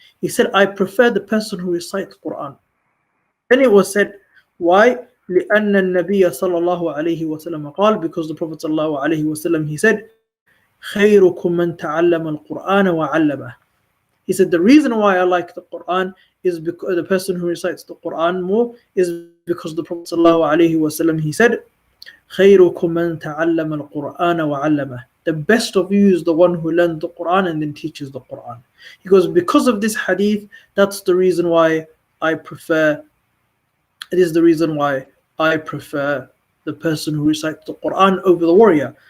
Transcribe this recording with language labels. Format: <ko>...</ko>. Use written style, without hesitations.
<en>He said, I prefer the person who recites Quran. Then it was said, why?</en> <ar>لأن النبي صلى الله عليه وسلم قال,</ar> <en>because the Prophet صلى الله عليه وسلم, he said,</en> <ar>خيركم من تعلم القرآن وعلمه.</ar> <en>He said, the reason why I like the Quran is because the person who recites the Quran more is because the Prophet ﷺ, he said,</en> <ar>خيركم من تعلم القرآن وعلمه.</ar> <en>The best of you is the one who learns the Quran and then teaches the Quran. He goes, because of this hadith, that's the reason why I prefer, it is the reason why I prefer the person who recites the Quran over the warrior.</en>